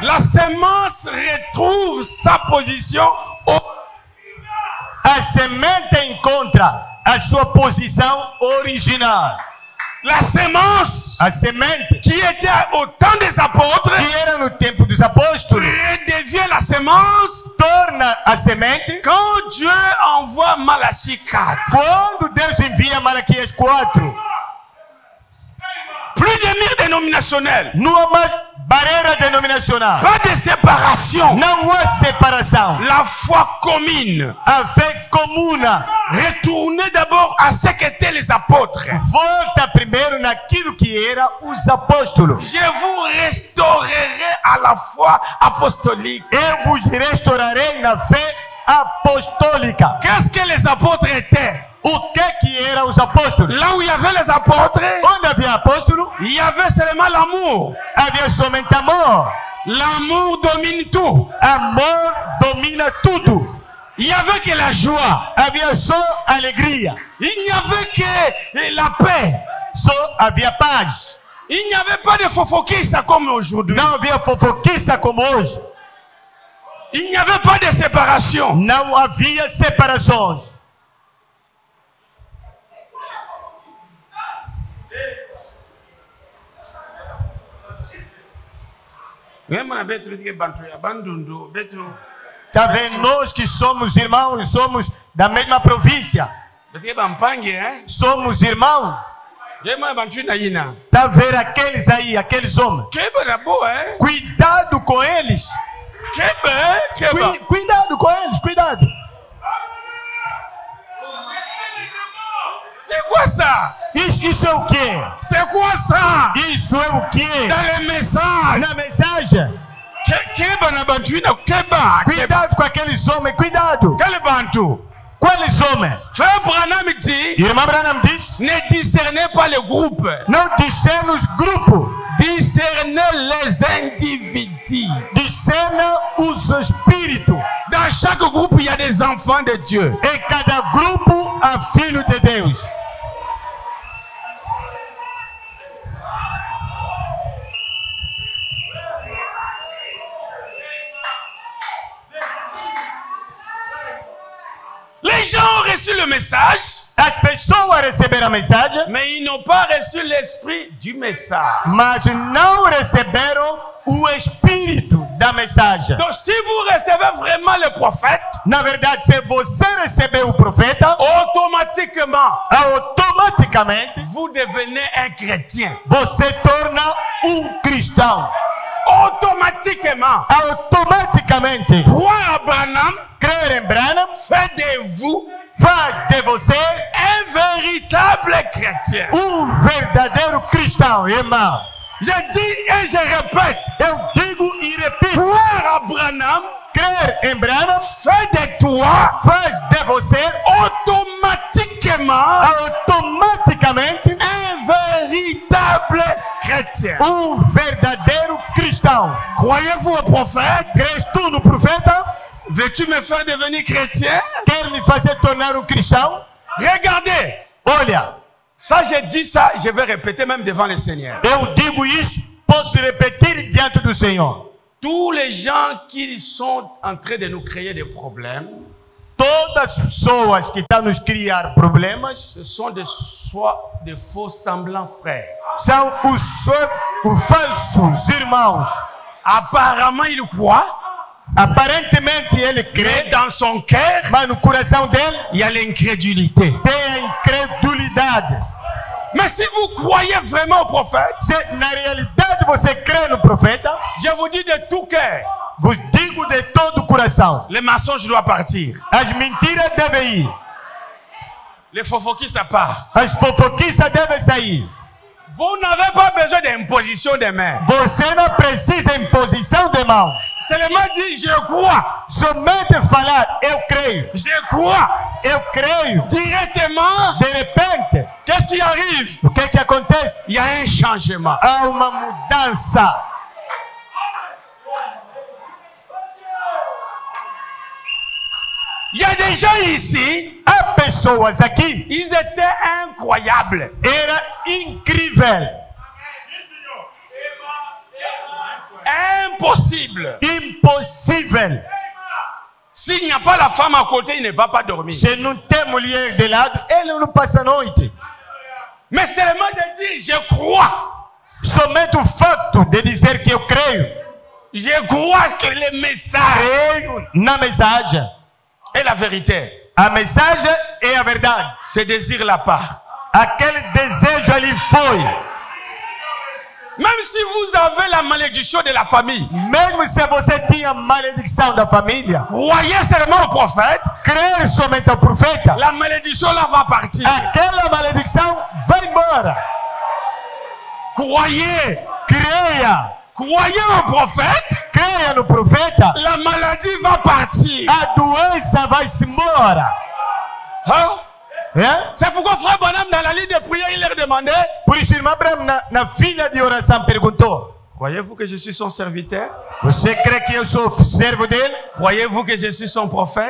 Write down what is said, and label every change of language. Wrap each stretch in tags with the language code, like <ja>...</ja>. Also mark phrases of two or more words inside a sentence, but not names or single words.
<fr>la semence retrouve sa position au...</fr> <pt>a semente encontra a sua posição original.</pt> <fr>La semence</fr> <pt>A semente</pt> <fr>qui était au temps des apôtres</fr> <pt>que era no tempo dos apóstolos</pt> <fr>redevient la semence</fr> <pt>torna a semente</pt> <fr>quand Dieu envoie Malachie 4.</fr> <pt>quando Deus envia Malaquias 4.</pt> <fr>Plus de mire dénominationnel.</fr> <pt>Não há mais barreira denominacional.</pt> <fr>Pas de séparation.</fr> <pt>Não há separação.</pt> <fr>La foi commune.</fr> <pt>A fé comuna.</pt> <fr>Retournez d'abord à ce qu'étaient les apôtres.</fr> <pt>Volta primeiro naquilo que era os apóstolos.</pt> <fr>Je vous restaurerai à la foi apostolique.</fr> <pt>Eu vos restaurarei na fé apostólica.</pt> <fr>Qu'est-ce que les apôtres étaient?</fr> <pt>O que eram os apóstolos?</pt> <fr>Là où il y avait les apôtres,</fr> <pt>Onde havia apóstolo,</pt> <fr>il y avait seulement l'amour.</fr> <pt>havia somente amor.</pt> <fr>L'amour domine tout.</fr> <pt>Amor domina tudo.</pt> <fr>Il n'y avait que la joie.</fr> <pt>Havia só alegria.</pt> <fr>Il n'y avait que la paix.</fr> <pt>Só havia paz.</pt> <fr>Il n'y avait pas de fofoquissa comme aujourd'hui.</fr> <pt>Não havia fofoquiça como hoje.</pt> <fr>Il n'y avait pas de séparation.</fr> <pt>Não havia separações. Tá vendo? Nós que somos irmãos, somos da mesma província. Somos irmãos. Tá vendo aqueles aí, aqueles homens? Cuidado com eles. Cuidado com eles, cuidado.</pt> <fr>C'est quoi ça?</fr> <pt>Isso é o quê?</pt> <fr>C'est quoi ça?</fr> <pt>Isso é o quê?</pt> <fr>Dans les messages.</fr> <pt>Na mensagem. Cuidado com aqueles homens, cuidado.</pt> <fr>Quel bantu?</fr> <pt>Quais homens?</pt> <fr>Frère Branham dit,</fr> <pt>Irmã Branham diz,</pt> <fr>ne discernez pas le groupe.</fr> <pt>não discerne os grupos.</pt> <fr>Discernez les individus.</fr> <pt>Discerne os espíritos.</pt> <fr>Dans chaque groupe, il y a des enfants de Dieu.</fr> <pt>Em cada grupo há filho de Deus.</pt> <fr>Les gens ont reçu le message,</fr> <pt>As pessoas receberam a mensagem,</pt> <fr>mais ils n'ont pas reçu l'esprit du message.</fr> <pt>mas não receberam o espírito da mensagem.</pt> <fr>Donc si vous recevez vraiment le prophète,</fr> <pt>Na verdade, se você receber o profeta,</pt> <fr>automatiquement,</fr> <pt>automaticamente</pt> <fr>vous devenez un chrétien.</fr> <pt>você torna cristão.</pt> <fr>Automatiquement,</fr> <pt>Automaticamente,</pt> <fr>croire à Branham</fr> <pt>crer em Branham</pt> <fr>fait de vous</fr> <pt>faz de você</pt> <fr>un véritable chrétien.</fr> <pt>verdadeiro cristão, irmão.</pt> <fr>Je dis et je répète,</fr> <pt>Eu digo e repito,</pt> <fr>croire à Branham</fr> <pt>crer em Branham</pt> <fr>fait de toi</fr> <pt>faz de você</pt> <fr>automatiquement</fr> <pt>automaticamente</pt> <fr>un véritable chrétien.</fr> <pt>verdadeiro cristão.</pt> <fr>Croyez-vous au prophète?</fr> <pt>Crês tu no profeta?</pt> <fr>Veux-tu me faire devenir chrétien?</fr> <pt>Quer me fazer tornar cristão?</pt> <fr>Regardez,</fr> <pt>Olha,</pt> <fr>ça je dis ça, je vais répéter même devant le Seigneur.</fr> <pt>eu digo isso, posso repetir diante do Senhor.</pt> <fr>Tous les gens qui sont en train de nous créer des problèmes,</fr> <pt>Todas as pessoas que estão nos criar problemas</pt> <fr>ce sont des faux semblants frères.</fr> <pt>são os falsos irmãos.</pt> <fr>Apparemment, ils croient,</fr> <pt>Aparentemente ele</pt> <fr>mais</fr> <pt>crê,</pt> <fr>dans son cœur,</fr> <pt>mas no coração dele</pt> <fr>il y a l'incrédulité.</fr> <pt>tem a incredulidade.</pt> <fr>Mais si vous croyez vraiment au prophète,</fr> <pt>Se na realidade você crê no profeta,</pt> <fr>je vous dis de tout cœur,</fr> <pt>vos digo de todo o coração,</pt> <fr>les mensonges doivent partir.</fr> <pt>as mentiras devem ir,</pt> <fr>Les fofoquis, ça part.</fr> <pt>as fofoquiças devem sair.</pt> <fr>Vous n'avez pas besoin d'imposition des mains.</fr> <pt>Você não precisa imposição de mão.</pt> <fr>Seulement dit, je crois.</fr> <pt>Somente falar, eu creio.</pt> <fr>Je crois.</fr> <pt>Eu creio.</pt> <fr>Directement,</fr> <pt>De repente,</pt> <fr>qu'est-ce qui arrive?</fr> <pt>o que acontece?</pt> <fr>Il y a un changement.</fr> <pt>Há uma mudança.</pt> <fr>Il y a des gens ici,</fr> <pt>Há pessoas aqui,</pt> <fr>ils étaient incroyables.</fr> <pt>era incrível,</pt> <fr>Impossible.</fr> <pt>impossível.</pt> <fr>S'il n'y a pas la femme à côté, il ne va pas dormir.</fr> <pt>Se não tem mulher de lado, ele não passa a noite.</pt> <fr>Mais seulement de dire, je crois.</fr> <pt>Somente o fato de dizer que eu creio,</pt> <fr>Je crois que le message</fr> <pt>creio na mensagem.</pt> <fr>est la vérité.</fr> <pt>A mensagem é a verdade.</pt> <fr>Ce désir la part.</fr> <pt>Aquele desejo ali foi.</pt> <fr>Même si vous avez la malédiction de la famille,</fr> <pt>Mesmo se você tinha maledição da família,</pt> <fr>croyez seulement au prophète,</fr> <pt>crer somente ao profeta,</pt> <fr>la malédiction là va partir.</fr> <pt>aquela maledicção vai embora.</pt> <fr>Croyez,</fr> <pt>Creia,</pt> <fr>croyez au prophète,</fr> <pt>creia no profeta,</pt> <fr>la maladie va partir.</fr> <pt>a doença vai-se embora.</pt> <fr>Hein?</fr> <pt>É?</pt> <fr>C'est pourquoi frère Branham dans la ligne de prière, il leur demandait,</fr> <pt>Por isso, irmã Abraham, na fila de oração, perguntou:</pt> <fr>croyez-vous que je suis son serviteur?</fr> <pt>Você crê que eu sou servo dele?</pt> <fr>Croyez-vous que je suis son prophète?</fr>